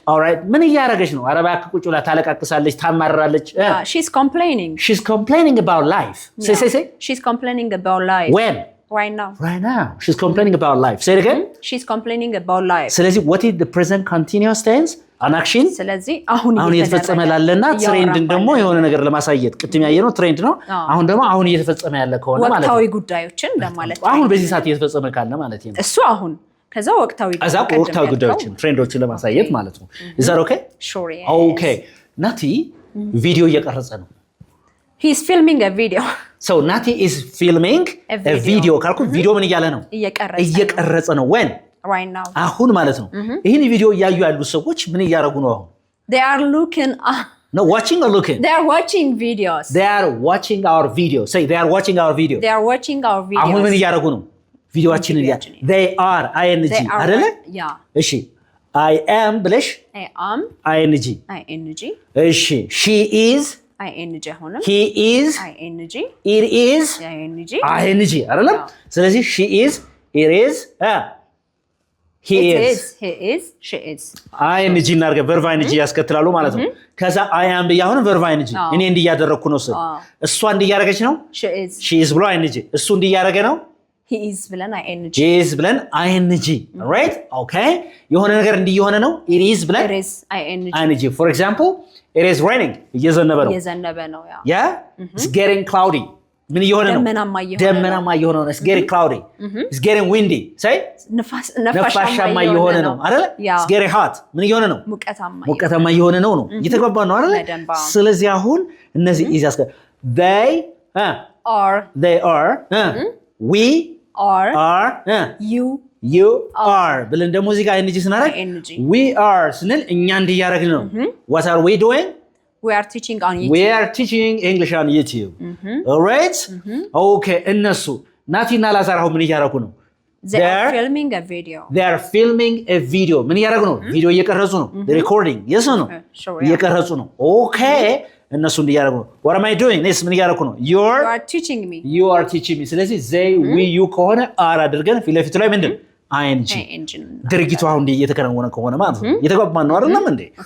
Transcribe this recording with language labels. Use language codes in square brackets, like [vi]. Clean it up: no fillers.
[en] All right. [am] ምን እያደረገች ነው? ኧረ እባክህ ቁጭ ብላ ታለቃቅሳለች፣ ታማራለች። [en] She's complaining. She's complaining about life. Say. She's complaining about life. When? Right now. Right now. She's complaining about life. Say it again. She's complaining about life. [am] ስለዚህ [en] what is the present continuous tense? An action? [am] ስለዚህ አሁን እየተፈጸመ ላለና ትሬንድን ደግሞ የሆነ ነገር ለማሳየት ቅድም ያየነው ትሬንድ ነው። አሁን ደግሞ አሁን እየተፈጸመ ያለ ከሆነ ማለት ነው። ወቅታዊ ጉዳዮችን ለማለት ነው። አሁን በዚህ ሰዓት እየተፈጸመ ካለ ማለት ነው። እሱ አሁን ከዛ ወቅታዊ ጉዳዮችን ትሬንዶችን ለማሳየት ማለት ነው። [en] Is that okay? Sure. Yeah. [am] Okay. ናቲ ቪዲዮ እየቀረጸ ነው። [en] He's filming a video. So Nati is filming a video. [am] ካልኩ ቪዲዮ ምን እያለ ነው? እየቀረጸ ነው። [en] When? Right now. [am] አሁን ማለት ነው። ይሄን ቪዲዮ እያዩ ያሉ ሰዎች ምን እያደረጉ ነው አሁን? [en] They are looking No, watching or looking? They are watching videos. They are watching our video. Say they are watching our video. They are watching our videos. [am] አሁን ምን እያደረጉ ነው? ቪዲዮአችንን [en] They are ing [am] አይደለ? [en] Yeah. [am] እሺ [en] I am [am] ብለሽ [en] I am ing [am] እሺ [en] she is ing [am] ሆነ [en] he is ing it is ing [am] አይደለም? ስለዚህ [en] she is it is he is she is [am] ing እናርገ [en] verb ing [am] ያስከትላሉ ማለት ነው ከዛ [en] I am [am] ብያሁን verb ing እኔ እንዲያደረኩ ነው እሷ እንዲያረገች ነው [en] she is [am] ብሎ ing እሱ እንዲያረገ ነው [en] he is [am] ብለን [en] ing he is [am] ብለን [en] ing right okay [am] የሆነ ነገር እንዲየሆነ ነው [en] it is ብለን it is ing for example it is raining [am] እየዘነበ ነው yeah [en] it's getting cloudy [am] ምን እየሆነ ነው ደመናማ እየሆነ ነው [en] it's getting cloudy it's getting windy say [am] ነፋሻማ እየሆነ ነው አይደል [en] it's getting hot [am] ምን እየሆነ ነው ሙቀታማ እየሆነ ነው እየተግባባን ነው አይደል ስለዚህ አሁን እነዚህ is ያስከ they are we are you are ብለን ደግሞ እዚህ ጋር ing ስናደርግ we are ስንል እኛ እንዲያረግን ነው [en] what are we doing we are teaching on YouTube we are teaching English on YouTube all right okay [am] እነሱ ናቲና ላዛር አሁን ምን እያረጉ ነው [en] they are filming a video [am] ምን እያረጉ ነው ቪዲዮ እየቀረጹ ነው [en] recording yes or no [am] እየቀረጹ ነው okay እነሱ እንዲያረጉ ነው [en] what am I doing this [am] ምን እያረኩ ነው [en] you are teaching me [am] ስለዚህ they we you ከሆነ are አድርገን ፊት ለፊቱ ላይ ምንድን ing ድርጊቱ አሁን እየተከናወነ ከሆነ ማለት ነው እየተግባባን ነው አይደለም እንዴ